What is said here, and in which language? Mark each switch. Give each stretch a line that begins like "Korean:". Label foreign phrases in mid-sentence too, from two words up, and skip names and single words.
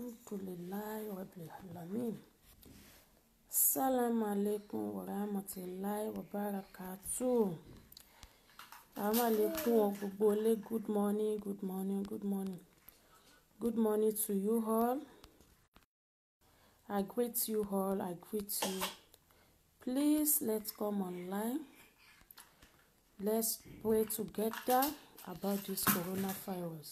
Arabic: الحمد لله رب العالمين. السلام عليكم ورحمة الله وبركاته. السلام عليكم
Yoruba: gbogbo ilé.
English: Good morning, good morning, good morning. Good morning to you all. I greet you all. I greet you. Please, let's come online. Let's pray together about this coronavirus.